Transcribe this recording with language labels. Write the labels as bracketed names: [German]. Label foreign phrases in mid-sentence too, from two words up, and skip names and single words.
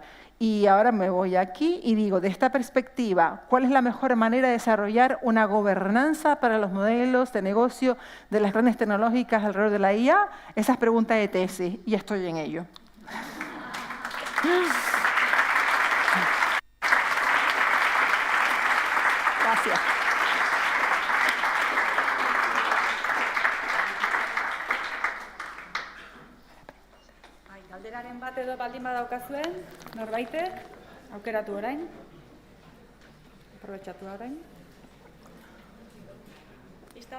[Spanish] Y ahora me voy aquí y digo, de esta perspectiva, ¿cuál es la mejor manera de desarrollar una gobernanza para los modelos de negocio de las grandes tecnológicas alrededor de la IA? Esa es pregunta de tesis y estoy en ello. Gracias. [Basque] Galderaren bat edo baldin badaukazuen, norbaitek, aukeratu orain. Aprobetxatu orain. Listo?